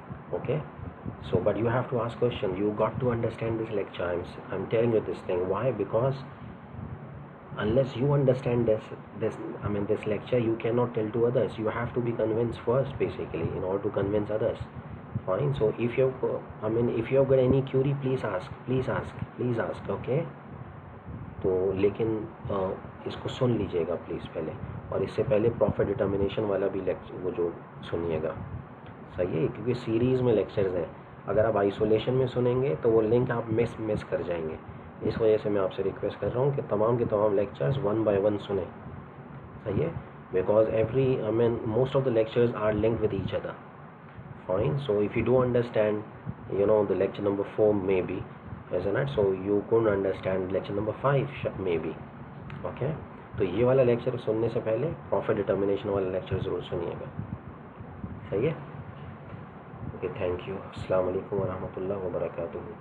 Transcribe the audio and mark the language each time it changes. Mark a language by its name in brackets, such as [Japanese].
[English] Okay, so but you have to ask question, you got to understand this lecture. I'm telling you this thing. Why? Because unless you understand this lecture, you cannot tell to others. You have to be convinced first, basically, in order to convince others. Fine, so if you've got any query, please ask. [Urdu] Okay, تو لیکن اس کو سن لیجئے گا please پہلے، اور اس سے پہلے profit determination والا بھی وہ جو سنیے گا. صحیح ہے، کیونکہ سیریز میں لیکچرز ہیں، اگر آپ آئسولیشن میں سنیں گے تو وہ لنک آپ مس کر جائیں گے. اس وجہ سے میں آپ سے ریکویسٹ کر رہا ہوں کہ تمام کے تمام لیکچرز 1 by 1 سنیں. صحیح ہے، [English] Because most of the lectures are linked with each other. Fine, so if you do understand the lecture number 4 maybe, isn't it, so you couldn't understand lecture number 5 maybe. [Urdu] Okay, تو یہ والا lecture سننے سے پہلے profit determination والا lecture ضرور سنیے گا. صحیح ہے. [English] Okay, thank you. [Urdu] السلام علیکم ورحمۃ اللہ وبرکاتہ.